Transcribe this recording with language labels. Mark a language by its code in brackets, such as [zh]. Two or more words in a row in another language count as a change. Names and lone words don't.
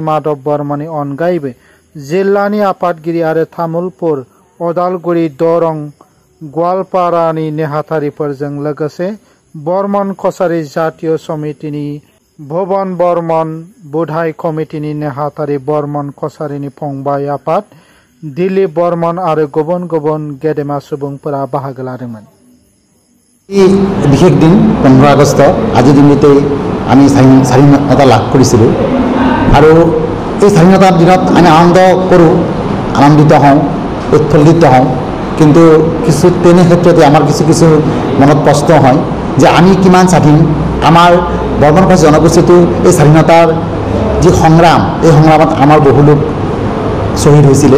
[brx] माधव बर्मननि अनगायैबो जिल्लानि आफादगिरि आरो तामुलपुर, अदालगुरि, दरं, गवालपारानि नेहाथारिफोरजों लोगोसे बर्मन कछारी जातीय समितिनि भुवन बर्मन, बुधाय कमिटिनि नेहाथारि बर्मन कछारीनि फंबाय आफाद दिलीप बर्मन आरो गुबुन गुबुन गेदेमा सुबुंफोरा बाहागो लादोंमोन। [as] বিশেষ দিন 15 আগষ্ট আজিৰ দিনতে আমি স্বাধীনতা লাভ কৰিছিলোঁ আৰু এই স্বাধীনতাৰ দিনত আমি আনন্দ কৰোঁ, আনন্দিত হওঁ, উৎফুল্লিত হওঁ। কিন্তু কিছু তেনে ক্ষেত্ৰতে আমাৰ কিছু মনত প্ৰশ্ন হয় যে আমি কিমান স্বাধীন, আমাৰ বৰ্মন কছাৰী জনগোষ্ঠীটো এই স্বাধীনতাৰ যি সংগ্ৰাম, এই সংগ্ৰামত আমাৰ বহু লোক শ্বহীদ হৈছিলে।